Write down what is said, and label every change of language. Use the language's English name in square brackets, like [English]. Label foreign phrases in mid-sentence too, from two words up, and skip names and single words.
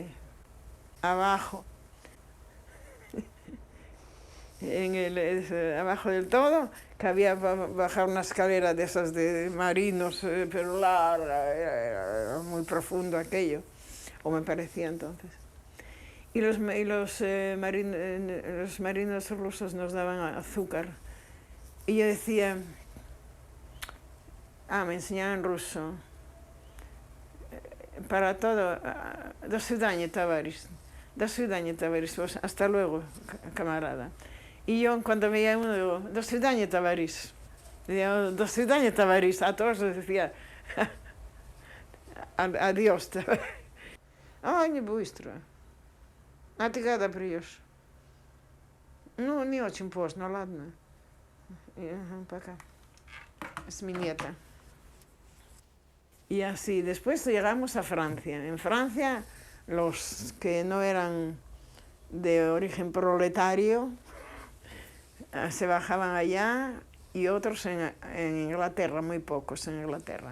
[Spanish] Abajo, abajo del todo, que había bajar una escalera de esas de marinos, pero larga, era muy profundo aquello, o me parecía entonces. Y los marinos rusos nos daban azúcar. Y yo decía, me enseñaban ruso, para todo, [Russian] do свидания, товарищ. До свидания, товарищ, [Spanish] hasta luego, camarada. Y yo, cuando veía uno, digo, [Russian] до свидания, товарищ. Digo, до свидания, товарищ. [Spanish] A todos les decía, adiós. [Russian] Не быстро. А ты когда придешь? Ну, не очень поздно, ладно. Пока. [Spanish] Es mi nieta. Y así, después llegamos a Francia. En Francia, los que no eran de origen proletario se bajaban allá, y otros en Inglaterra, muy pocos en Inglaterra.